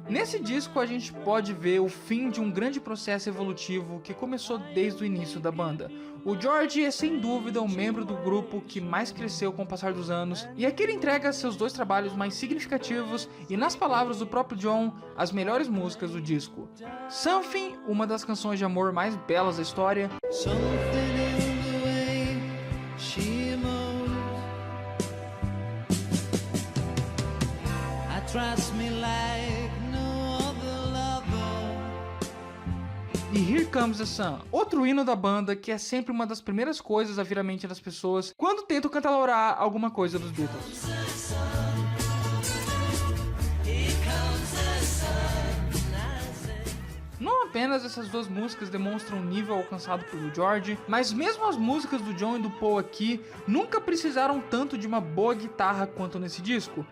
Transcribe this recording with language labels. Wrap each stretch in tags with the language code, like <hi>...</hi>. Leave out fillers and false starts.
<pt>Nesse disco a gente pode ver o fim de um grande processo evolutivo que começou desde o início da banda. O George é sem dúvida o membro do grupo que mais cresceu com o passar dos anos, e aqui ele entrega seus dois trabalhos mais significativos e, nas palavras do próprio John, as melhores músicas do disco. Something, uma das canções de amor mais belas da história.</pt> <en>Something in the way she moves attracts me like no other lover.</en> <pt>E Here Comes the Sun, outro hino da banda que é sempre uma das primeiras coisas a vir à mente das pessoas quando tentam cantarolar alguma coisa dos Beatles. Não apenas essas duas músicas demonstram o nível alcançado pelo George, mas mesmo as músicas do John e do Paul aqui nunca precisaram tanto de uma boa guitarra quanto nesse disco.</pt>